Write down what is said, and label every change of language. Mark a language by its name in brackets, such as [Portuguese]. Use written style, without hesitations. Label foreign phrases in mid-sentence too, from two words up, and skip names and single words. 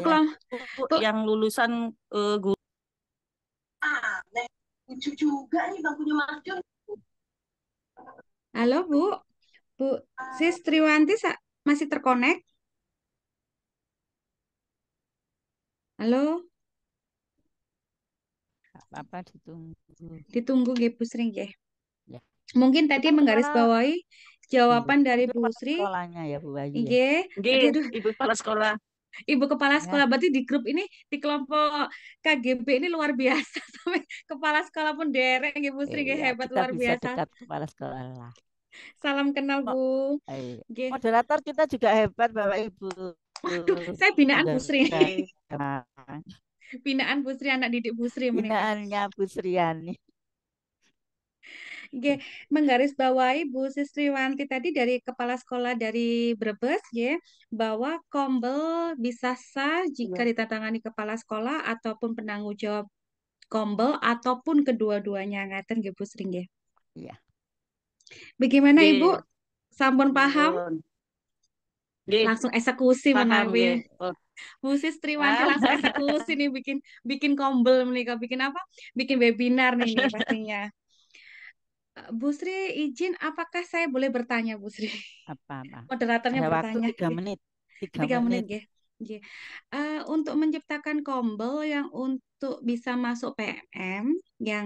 [Indonesian] yang lulusan guru. Lucu juga nih bangkunya Mas Jun. Halo Bu, Bu Sis Triwanti masih terkonek? Halo? Apa ditunggu? Ditunggu nggih Bu Sri nggih. Ya. Mungkin tadi Itu menggarisbawahi jawaban dari itu Bu kepala Sri. sekolahnya ya Bu Wahyu ya. Nggih. Nggih, Aduh, Ibu Kepala Sekolah. Ibu Kepala Ya, Sekolah berarti di grup ini di kelompok KGB ini luar biasa sampai kepala sekolah pun [Javanese] derek nggih [Indonesian] Bu Sri nggih, iya, hebat kita luar bisa biasa. dekat kepala sekolah lah. Salam kenal Mo- Bu. iya. Nggih. Moderator kita juga hebat Bapak Ibu. Waduh, saya binaan Bu Sri. Sekarang. Binaan Bu Sri, anak didik Bu Sri menikah. Binaannya Bu Sriani. Oke, menggarisbawahi Bu Sisriwanti tadi dari kepala sekolah dari Brebes, ya, bahwa kombel bisa sah jika Iya. ditandatangani kepala sekolah ataupun penanggung jawab kombel ataupun kedua-duanya [Javanese] ngaten nggih [Indonesian] Bu Sri nggih. Iya. Bagaimana Ibu? Nggih, Sampun paham? [Javanese] nuwun. Nggih, [Indonesian] Langsung eksekusi paham nggih. menawi. Oh. Bu Sisriwanti Ah. langsung eksekusi nih bikin kombel menikah, bikin apa? Bikin webinar nih pastinya. Bu Sri izin, apakah saya boleh bertanya, Bu Sri? Apa-apa. Moderatornya Ada waktu bertanya. 3 menit. 3 3 menit, menit. ya. Nggih. Untuk menciptakan kombel yang untuk bisa masuk PMM yang